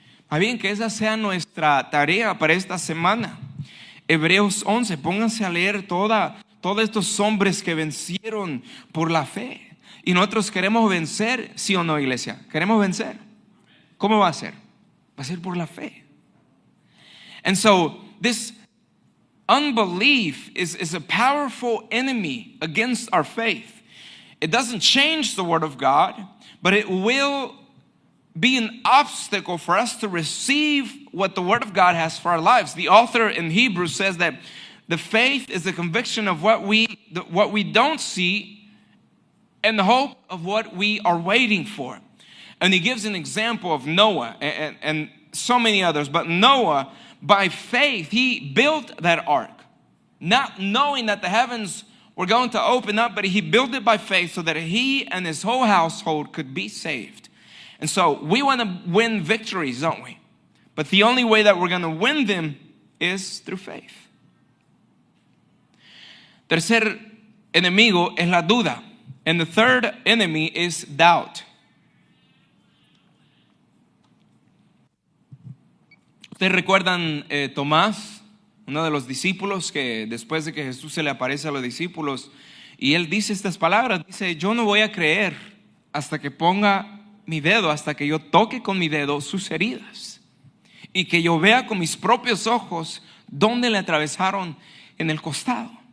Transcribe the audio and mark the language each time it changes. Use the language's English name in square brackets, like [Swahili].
[Spanish] Más bien que esa sea nuestra tarea para esta semana. Hebreos 11, pónganse a leer todos estos hombres que vencieron por la fe. Y nosotros queremos vencer, ¿sí o no, iglesia? ¿Queremos vencer? ¿Cómo va a ser? Va a ser por la fe. [English] And so this unbelief is a powerful enemy against our faith. It doesn't change the word of God, but it will be an obstacle for us to receive what the word of God has for our lives. The author in Hebrews says that the faith is the conviction of what we don't see and the hope of what we are waiting for. And he gives an example of Noah and so many others. But Noah, by faith, he built that ark, not knowing that the heavens were going to open up, but he built it by faith so that he and his whole household could be saved. And so we want to win victories, don't we? But the only way that we're going to win them is through faith. [Spanish] Tercer enemigo es la duda. [English] And the third enemy is doubt. [Spanish] Ustedes recuerdan Tomás, uno de los discípulos, que después de que Jesús se le aparece a los discípulos y él dice estas palabras, dice: yo no voy a creer hasta que ponga mi dedo, hasta que yo toque con mi dedo sus heridas y que yo vea con mis propios ojos dónde le atravesaron en el costado.